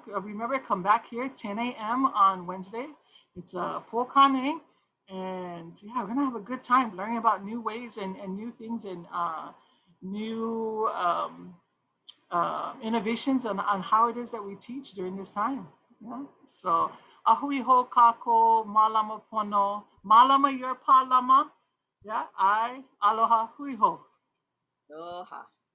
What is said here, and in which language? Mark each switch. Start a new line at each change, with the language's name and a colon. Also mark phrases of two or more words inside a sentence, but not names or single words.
English: Remember, come back here 10 a.m. on Wednesday. It's a Pokane, and yeah, we're gonna have a good time learning about new ways and new things and new innovations on how it is that we teach during this time. Yeah, so.
Hawaiian: Ahui ho kako malama pono. Malama your palama. Yeah, aloha hui ho. Aloha.